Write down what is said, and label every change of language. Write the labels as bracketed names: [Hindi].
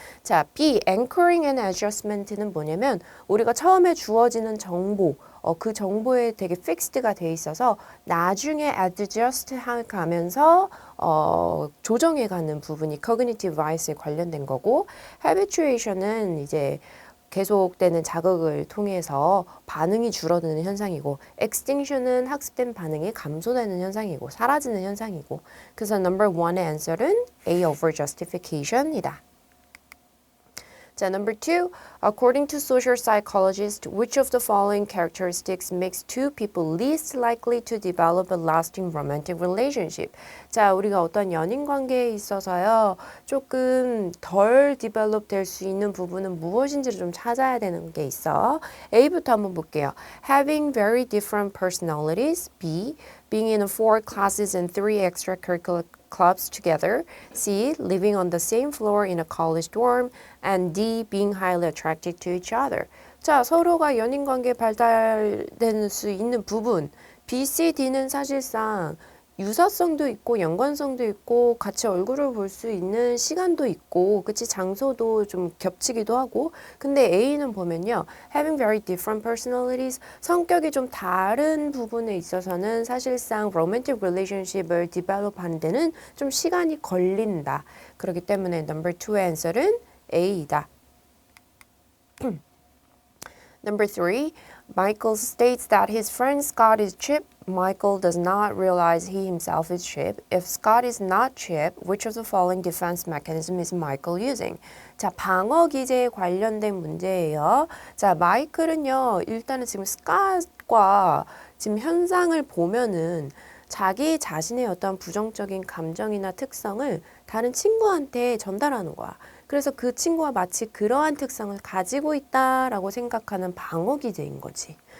[Korean] 자, B, anchoring and adjustment는 뭐냐면 우리가 처음에 주어지는 정보, 그 정보에 되게 fixed가 돼 있어서 나중에 adjust 가면서 조정해가는 부분이 cognitive bias에 관련된 거고, habituation은 이제 계속되는 자극을 통해서 반응이 줄어드는 현상이고, extinction은 학습된 반응이 감소되는 현상이고, 사라지는 현상이고, 그래서 number 1의 answer은 A over justification이다. [English] 자, number 2, according to social psychologists, which of the following characteristics makes two people least likely to develop a lasting romantic relationship? [Korean] 자, 우리가 어떤 연인 관계에 있어서요, 조금 덜 develop 될 수 있는 부분은 무엇인지를 좀 찾아야 되는 게 있어. A부터 한번 볼게요. [English] Having very different personalities. B, being in 4 classes and 3 extracurricular clubs together. C, living on the same floor in a college dorm. And D, being highly attracted to each other. [Korean] 자, 서로가 연인관계 발달될 수 있는 부분. B, C, D는 사실상 유사성도 있고 연관성도 있고 같이 얼굴을 볼 수 있는 시간도 있고 그치 장소도 좀 겹치기도 하고 근데 A는 보면요 [English] having very different personalities [Korean] 성격이 좀 다른 부분에 있어서는 사실상 romantic relationship을 develop 하는 데는 좀 시간이 걸린다. 그렇기 때문에 number 2의 answer는 A이다. [English] Number 3, Michael states that his friend Scott is Chip. Michael does not realize he himself is Chip. If Scott is not Chip, which of the following defense mechanism is Michael using? [Korean] 자, 방어 기제에 관련된 문제예요. 자, 마이클은요, 일단은 지금 스캇과 지금 현상을 보면은 자기 자신의 어떤 부정적인 감정이나 특성을 다른 친구한테 전달하는 거야. 그래서 그 친구가 마치 그러한 특성을 가지고 있다라고 생각하는 방어 기제인 거지.